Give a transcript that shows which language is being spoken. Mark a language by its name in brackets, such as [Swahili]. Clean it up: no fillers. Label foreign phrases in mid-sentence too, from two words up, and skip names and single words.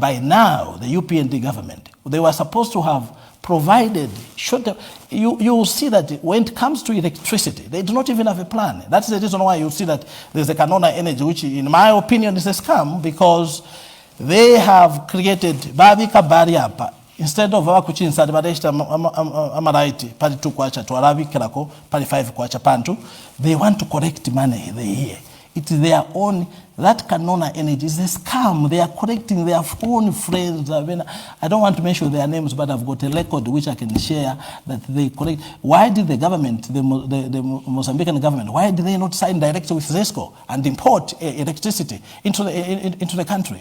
[English] By now, the UPND government, they were supposed to have provided, you will see that when it comes to electricity, they do not even have a plan. That's the reason why you see that there's a Canona Energy, which in my opinion is a scam, because they have created [Bemba] Babika Bariapa. [English] Instead of [Bemba] abakuchinsa badeshita amaraiti pali 2 kwacha to arabikirako pali 5 kwacha pantu, [English] they want to collect money they hear. It is their own, that Canona Energy is a scam. They are collecting their own friends. I don't want to mention their names, but I've got a record which I can share that they collect. Why did the government, the Mozambican government, why did they not sign directly with ZESCO and import electricity into the country?